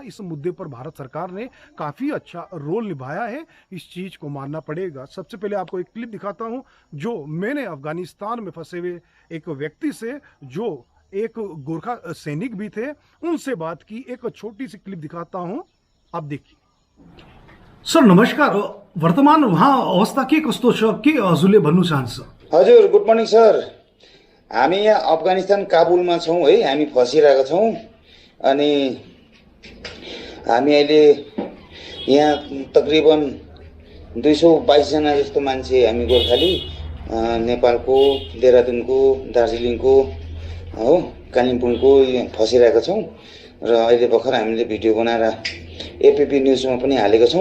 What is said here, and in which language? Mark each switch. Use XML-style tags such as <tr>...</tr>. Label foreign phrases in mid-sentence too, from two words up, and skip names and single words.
<hi>इस मुद्दे पर भारत सरकार ने काफ़ी अच्छा रोल निभाया है, इस चीज़ को मानना पड़ेगा। सबसे पहले आपको एक क्लिप दिखाता हूँ जो मैंने अफगानिस्तान में फंसे हुए एक व्यक्ति से, जो एक गोरखा सैनिक भी थे, उनसे बात की। एक छोटी सी क्लिप दिखाता हूं, आप देखिए।</hi> <ne>सर नमस्कार, वर्तमान वहाँ अवस्था के कस्तो छ, के हजुरले भन्नु चाहन्छ? हजुर,</ne> <en>good morning sir.</en> <ne>हामी यहाँ अफगानिस्तान काबुलमा छौँ है, हामी फसिरहेका छौँ। अनि हामी अहिले यहाँ तकरिबन 222 जना जस्तो मान्छे हामी गोर्खाली नेपालको देहरादुनको, दार्जिलिङको हो, कालिम्पोङको फसिरहेका छौँ र अहिले भर्खर हामीले भिडियो बनाएर एपीपी न्युजमा पनि हालेका छौँ।</ne>